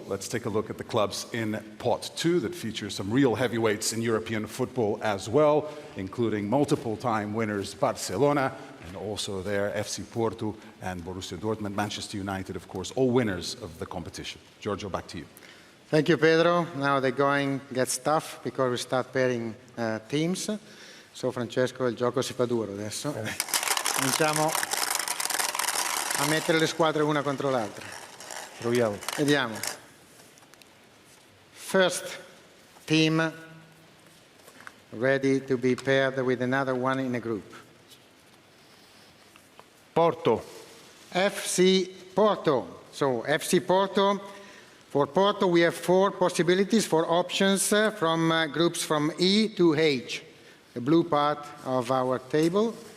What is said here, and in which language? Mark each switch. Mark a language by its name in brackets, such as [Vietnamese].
[English] Let's take a look at the clubs in Pot 2 that features some real heavyweights in European football as well, including multiple-time winners Barcelona, and also there FC Porto and Borussia Dortmund, Manchester United, of course, all winners of the competition. Giorgio, back to you. Thank you, Pedro. Now the going gets tough because we start pairing teams. [Italian] So Francesco, il gioco si fa duro adesso. Cominciamo a mettere le squadre una contro l'altra. Proviamo. Vediamo. [English] First team ready to be paired with another one in a group. Porto. FC Porto. So FC Porto. For Porto, we have 4 possibilities, 4 options from groups from E to H, the blue part of our table.